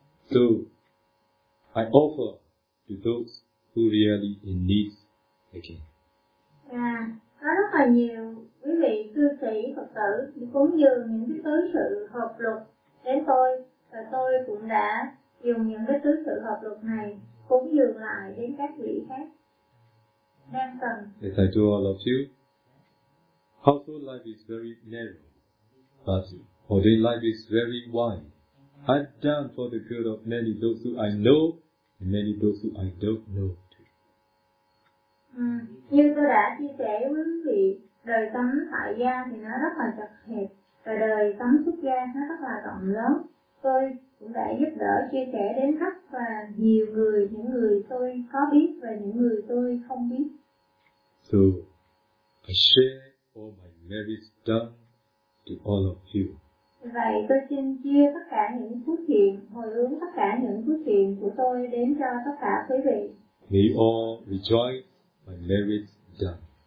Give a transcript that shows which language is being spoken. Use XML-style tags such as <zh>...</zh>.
<en>So I offer to those who really in need again.</en> <vi>Có rất là nhiều quý vị cư sĩ Phật tử thì cúng dường những cái tứ sự hợp luật đến tôi. Và tôi cũng đã dùng những cái tứ sự hợp luật này cúng dường lại đến các vị khác đang cần.</vi> <en>As I told all of you, household life is very narrow, but ordained life is very wide. I've done for the good of many those who I know and many those who I don't know too.</en> <vi>Như tôi đã chia sẻ với quý vị, đời sống tại gia thì nó rất là chật hẹp và đời sống xuất gia nó rất là rộng lớn. Tôi cũng đã giúp đỡ chia sẻ đến rất là nhiều người, những người tôi có biết và những người tôi không biết.</vi> <en>So, I share all my merits done to all of you.</en> <vi>Vậy tôi xin chia tất cả những phước thiện, hồi hướng tất cả những phước thiện của tôi đến cho tất cả quý vị.</vi> <en>May all rejoice my merits done.</en>